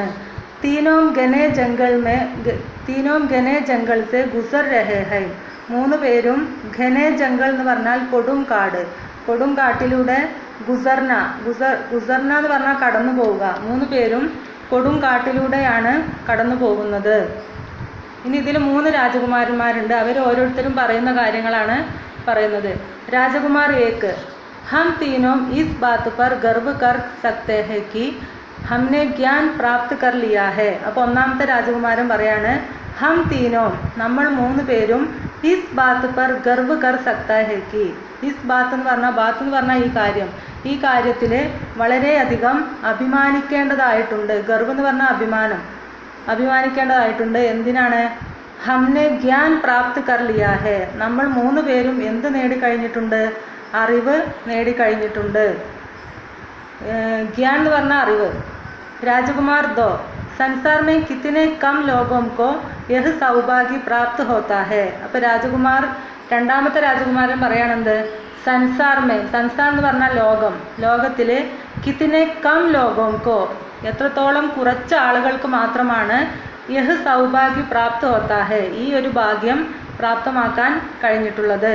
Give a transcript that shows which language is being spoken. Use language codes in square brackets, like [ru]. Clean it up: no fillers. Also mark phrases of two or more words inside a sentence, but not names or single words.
[hi] तीनों घने जंगल से गुज़र रहे हैं, [ml] 3 പേരും [hi] घने जंगल [ml] എന്ന് പറഞ്ഞാൽ കൊടും കാട്, കൊടും കാട്ടിലൂടെ ഗുസർന എന്ന് പറഞ്ഞാൽ കടന്നു പോവുക. 3 പേരും കൊടും കാട്ടിലൂടെയാണ് കടന്നു പോകുന്നത്. ഇനി ഇതിൽ 3 രാജകുമാരന്മാരുണ്ട്. അവർ ഓരോരുത്തരും പറയുന്ന കാര്യങ്ങളാണ് പറയുന്നത്. രാജകുമാർ 1, [hi] हम तीनों इस बात पर गर्व कर सकते हैं कि हमने ज्ञान प्राप्त कर लिया है. [ml] അപ്പോൾ ഒന്നാമത്തെ രാജകുമാരൻ പറയാണ്, [hi] हम तीनों, [ml] നമ്മൾ 3 പേരും [hi] इस बात पर गर्व कर सकता है कि. इस बात [ml] എന്ന് പറഞ്ഞാൽ ഈ കാര്യത്തിൽ വളരെയധികം അഭിമാനിക്കേണ്ടതായിട്ടുണ്ട്. ഗർവ് എന്ന് പറഞ്ഞാൽ അഭിമാനിക്കേണ്ടതായിട്ടുണ്ട്. എന്തിനാണ്? [hi] हमने ज्ञान प्राप्त कर लिया है, [ml] നമ്മൾ 3 പേരും എന്ത് നേടിക്കഴിഞ്ഞിട്ടുണ്ട്? അറിവ് നേടിക്കഴിഞ്ഞിട്ടുണ്ട്. ഗ്യാൻ എന്ന് പറഞ്ഞാൽ അറിവ്. രാജകുമാർ 2, [hi] संसार में कितने कम लोगों को यह सौभाग्य प्राप्त होता है. [ml] അപ്പോൾ രണ്ടാമത്തെ രാജകുമാരൻ പറയാണെന്ത്? संसार എന്ന് പറഞ്ഞാൽ ലോകം, ലോകത്തിൽ [hi] कितने कम लोगों को, [ml] എത്രത്തോളം കുറച്ച് ആളുകൾക്ക് മാത്രമാണ് [hi] यह सौभाग्य प्राप्त होता है, [ml] ഈ ഒരു ഭാഗ്യം പ്രാപ്തമാക്കാൻ കഴിഞ്ഞിട്ടുള്ളത്.